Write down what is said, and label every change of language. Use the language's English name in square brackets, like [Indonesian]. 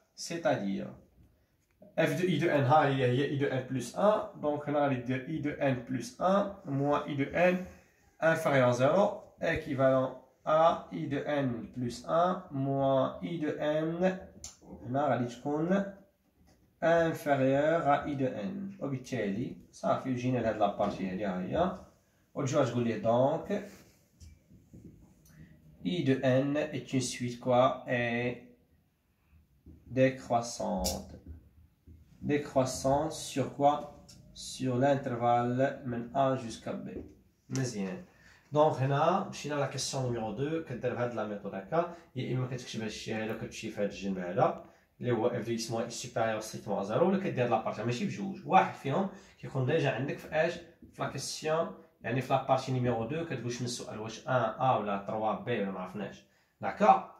[Arabic] سيتادير [French] f de i de n [Arabic] ها هي [French] i de n plus 1. Donc [Arabic] هنا غادي دير [French] i de n plus 1 moins i de n inférieur à 0 équivalent à i de n plus 1 moins i de n [Arabic] هنا غادي تكون [French] inférieur à i de n. [Arabic] وبالتالي صافي جينا لهاد لابارتي هادي ها هي، وتجي تقول ليه دونك [French] i de n est une suite quoi est décroissante. Décroissance sur quoi? Sur l'intervalle [Arabic] من [French] A jusqu'à B. [Arabic] مزيان. دونك هنا مشينا لا كيسيون نيميرو 2. كدير بهاد لا ميثود هكا، يا اما كتكتب هاد الشيء هذا كتمشي في هاد الجنب هذا اللي هو اف دو اكس موان اكس سوبيريور ستريكتومون ا زيرو، ولا كدير لابارتي ماشي بجوج، واحد فيهم كيكون ديجا عندك في اش في لا كيسيون، يعني في لابارتي نيميرو 2 كتقول شنو السؤال، واش 1 ا ولا 3 بي ولا معرفناش. داكوغ.